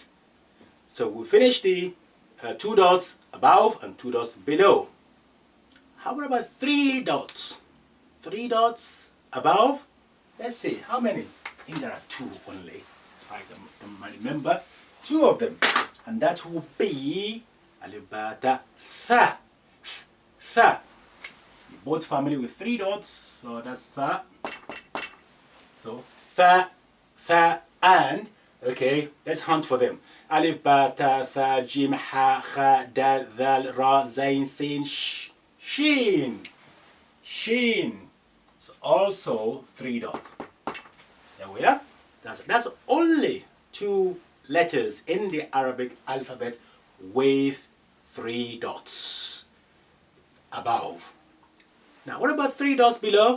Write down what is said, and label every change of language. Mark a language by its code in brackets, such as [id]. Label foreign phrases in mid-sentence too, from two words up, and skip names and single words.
[en] So we finished the two dots above and two dots below. How about three dots? Three dots above? Let's see, how many? I think there are two only. If I can remember, two of them. And that will be alif, [ar] باء تاء ثاء. Tha. [en] Both family with three dots, so that's tha. [ar] So ثاء ثاء, [en] and okay, let's hunt for them. [ar] Alif, باء تاء ثاء جيم حاء خاء دال, ذال راء زاي سين شين. Shin. [en] It's also three dots. There we are. That's only two letters in the Arabic alphabet with three dots above. Now, what about three dots below?